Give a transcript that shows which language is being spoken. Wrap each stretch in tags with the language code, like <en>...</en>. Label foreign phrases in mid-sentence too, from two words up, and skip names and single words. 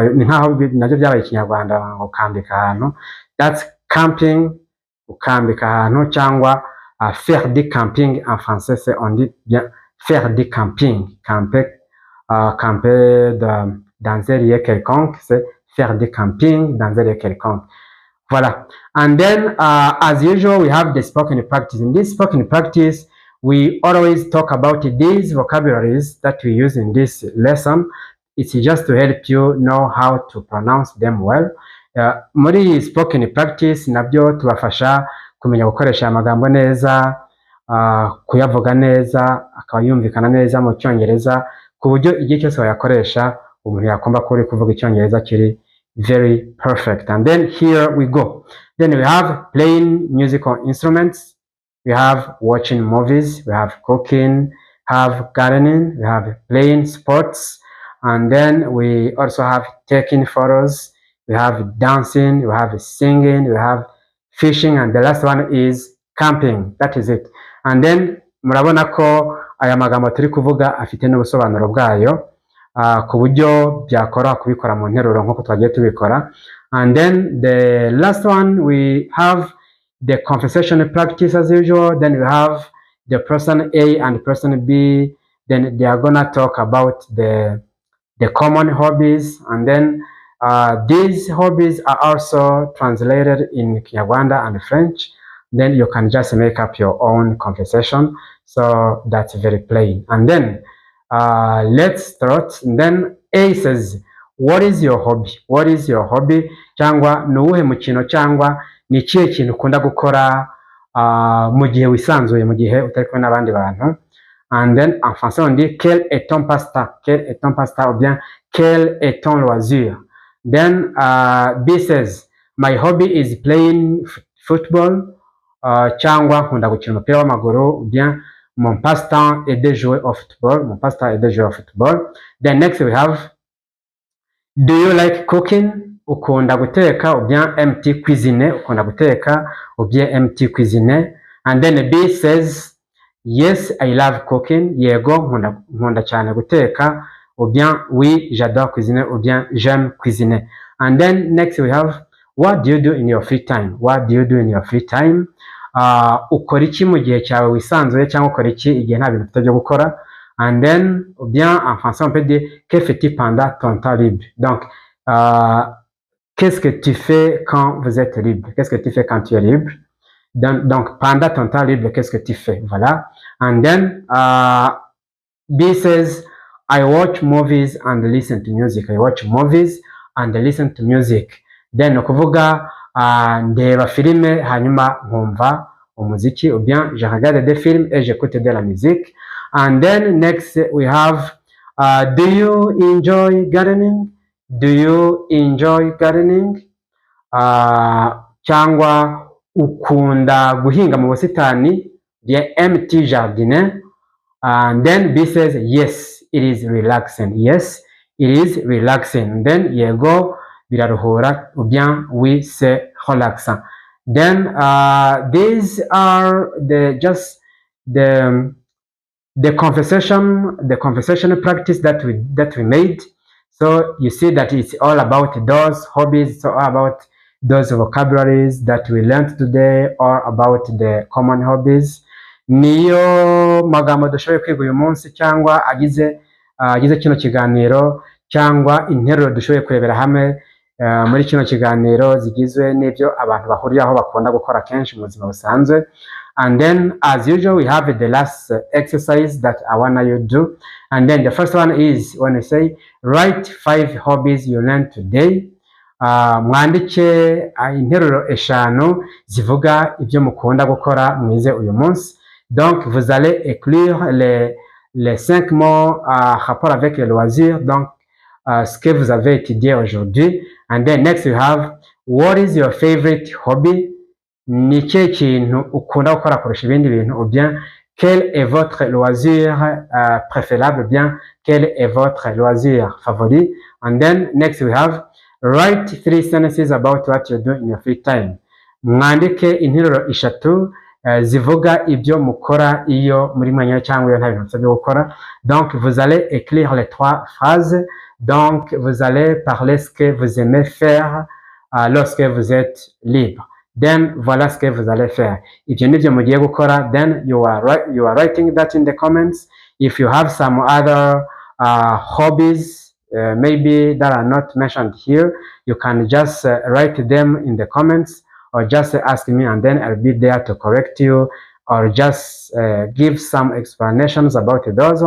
<rw>Ni nkaho nabyo byabaye ikinyarwanda ngo kambika ahantu,</rw> <en>that's camping.</en> <rw>ukambika ahantu cyangwa</rw> <fr>faire du camping en français c'est on dit bien faire du camping, camper dans un lieu quelconque, c'est faire du camping dans un lieu quelconque. Voilà.</fr> <en>And then, as usual, we have the spoken practice. In this spoken practice, we always talk about these vocabularies that we use in this lesson. It's just to help you know how to pronounce them well. Muri spoken practice,</en> <rw>nabyo tubafasha kumenya gukoresha amagambo neza, kuyavuga neza, akaba yumvikana neza mu Cyongereza, ku buryo igihe cyose wayakoresha umuntu yakumva ko uri kuvuga Icyongereza kiri</rw> <en>very perfect. And then here we go. Then we have playing musical instruments, we have watching movies, we have cooking, have gardening, we have playing sports, and then we also have taking photos, we have dancing, we have singing, we have fishing, and the last one is camping. That is it. And then</en> <rw>murabona ko aya magambo turi kuvuga afite n'ubusobanuro bwayo, ku buryo byakora kubikora mu nteruro nk'uko twagiye tubikora.</rw> <en>And then the last one we have the conversation practice as usual. Then we have the person A and person B, then they are gonna talk about the common hobbies, and then these hobbies are also translated in Kinyarwanda and French. Then you can just make up your own conversation, so that's very plain. And then let's start. And then A says, what is your hobby? What is your hobby?</en> <rw>Cyangwa ni uwuhe mukino cyangwa ni ikihe kintu ukunda gukora mu gihe wisanzuye, mu gihe utari kumwe n'abandi bantu.</rw> <en>And then</en> <fr>en français on dit quel est ton passe-temps? Quel est ton passe-temps? Ou bien quel est ton loisir?</fr> <en>Then B says, my hobby is playing football.</en> <rw>Cyangwa nkunda gukina umupira w'amaguru.</rw> <fr>Ou bien mon passe-temps est de jouer au football. Mon passe-temps est de jouer au football.</fr> <en>Then next we have, do you like cooking?</en> <rw>Ukunda guteka,</rw> <fr>ou bien MT cuisiner.</fr> <rw>Ukunda guteka,</rw> <fr>ou bien MT cuisiner.</fr> <en>And then B says, yes, I love cooking.</en> <rw>Yego, nkunda cyane guteka.</rw> <fr>Ou bien oui, j'adore cuisiner. Ou bien j'aime cuisiner.</fr> <en>And then next we have, what do you do in your free time? What do you do in your free time?</en> <rw>Ukora iki mu gihe cyawe wisanzuye, cyangwa ukora iki igihe nta bintu ufite byo gukora.</rw> <en>And then,</en> <fr>ou bien en français on peut dire que fais-tu pendant ton temps libre? Donc, qu'est-ce que tu fais quand vous êtes libre? Qu'est-ce que tu fais quand tu es libre? Donc pendant ton temps libre, qu'est-ce que tu fais? Voilà.</fr> <en>And then B says, I watch movies and listen to music. I watch movies and listen to music.</en> <rw>Then ukuvuga ndeba filime hanyuma nkumva umuziki,</rw> <fr>ou bien je regarde des films et j'écoute de la musique.</fr> <en>And then next we have, do you enjoy gardening? Do you enjoy gardening?</en> <rw>Cyangwa ukunda guhinga mu busitani,</rw> <fr>bien MT jardiner.</fr> <en>And then B says, yes, it is relaxing. Yes, it is relaxing. Then</en> <rw>yego, biraruhura,</rw> <fr>ou bien oui, c'est relaxant.</fr> <en>Then these are the conversation practice that we made. So you see that it's all about those hobbies, it's all about those vocabularies that we learned today, or about the common hobbies.</en> <rw>Niyo magambo dushoboye kwiga uyu munsi, cyangwa agize kino kiganiro, cyangwa interuro dushoboye kurebera hamwe muri kino kiganiro, zigizwe n'ibyo abantu bahuriraho bakunda gukora kenshi mu buzima busanzwe.</rw> <en>And then as usual we have the last exercise that I want you to do. And then the first one is when we say write 5 hobbies you learned today.</en> <rw>Mwandike interuro 5 zivuga ibyo mukunda gukora mwize uyu munsi.</rw> <fr>Donc vous allez écrire les 5 mots rapport avec le loisir, donc ce que vous avez étudié aujourd'hui.</fr> <en>And then next you have, what is your favorite hobby?</en> <rw>Ni ikihe kintu ukunda gukora kurusha ibindi bintu?</rw> <fr>Ou bien quel est votre loisir préférable? Ou bien quel est votre loisir favori?</fr> <en>And then next we have, write 3 sentences about what you do in your free time.</en> <rw>Mwandike interuro 3 zivuga ibyo mukora iyo muri mwanya cyangwa iyo nta bintu byo gukora.</rw> <fr>Donc vous allez écrire les 3 phrases. Donc vous allez parler ce que vous aimez faire lorsque vous êtes libre. then voilà ce que vous allez faire.</fr> <rw>Ibyo nibyo mugiye gukora,</rw> <en>then you are writing that in the comments. If you have some other hobbies maybe that are not mentioned here, you can just write them in the comments, or just ask me, and then I'll be there to correct you, or just give some explanations about those ones.</en>